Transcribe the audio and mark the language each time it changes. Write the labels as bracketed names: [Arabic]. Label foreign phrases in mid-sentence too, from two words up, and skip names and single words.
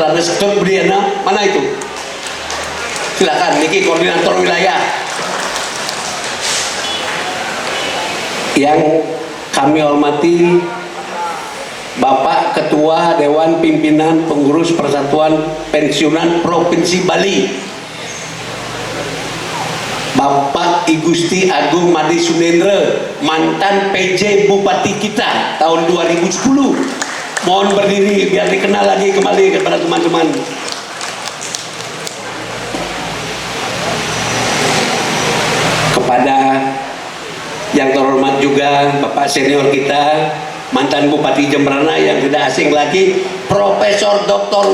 [Indonesian] Andes Briana, mana itu? Silakan, niki Koordinator Wilayah. Yang kami hormati Bapak Ketua Dewan Pimpinan Pengurus Persatuan Pensiunan Provinsi Bali, Bapak I Gusti Agung Madi Sunendra, mantan PJ Bupati kita tahun 2010. Mohon berdiri biar dikenal lagi kembali kepada teman-teman. Kepada yang terhormat juga Bapak senior kita, mantan Bupati Jemberana yang tidak asing lagi, Profesor Dr.